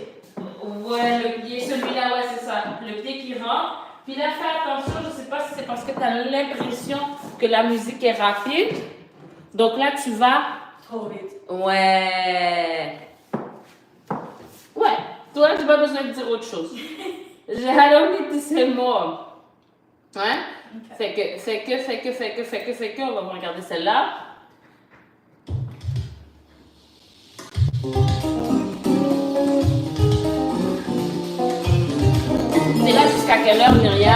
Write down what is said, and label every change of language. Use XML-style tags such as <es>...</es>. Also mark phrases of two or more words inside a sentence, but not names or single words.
<fr>Ouais, le pied, celui-là, ouais, c'est ça. Le pied qui rentre. Puis là, fais attention, je sais pas si c'est parce que tu as l'impression que la musique est rapide. Donc là, tu vas. Trop vite. Ouais. Ouais. Toi, tu n'as pas besoin de dire autre chose.</fr> <en>I don't need to say more.</en> <fr>Hein? Okay. Fait que, on va regarder celle-là. T'es là jusqu'à quelle heure, Myriam?</fr>